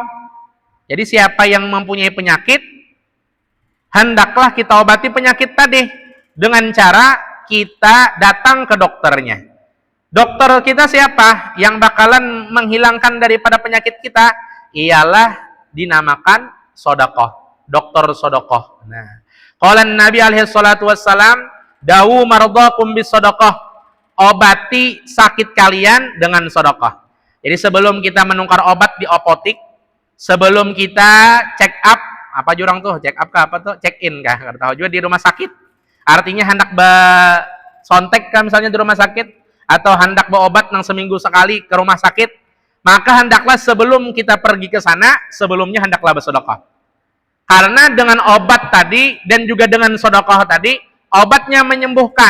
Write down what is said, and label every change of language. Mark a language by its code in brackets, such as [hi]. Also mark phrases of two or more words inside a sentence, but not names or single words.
[id] Jadi siapa yang mempunyai penyakit, hendaklah kita obati penyakit tadi dengan cara kita datang ke dokternya. Dokter kita siapa? Yang bakalan menghilangkan daripada penyakit kita ialah dinamakan sedekah, dokter sedekah. Nah, [ar] قال النبي عليه الصلاة والسلام داووا مرضاكم بالصدقة, [id] obati sakit kalian dengan sedekah. Jadi sebelum kita menukar obat di apotik, sebelum kita [en] check up, [id] apa jurang tuh? [en] Check up [id] kah apa tuh? [en] Check in [id] kah? Enggak tahu juga di rumah sakit. Artinya hendak sontek kan misalnya di rumah sakit, atau hendak berobat nang seminggu sekali ke rumah sakit, maka hendaklah sebelum kita pergi ke sana, sebelumnya hendaklah bersedekah. Karena dengan obat tadi dan juga dengan sedekah tadi, obatnya menyembuhkan.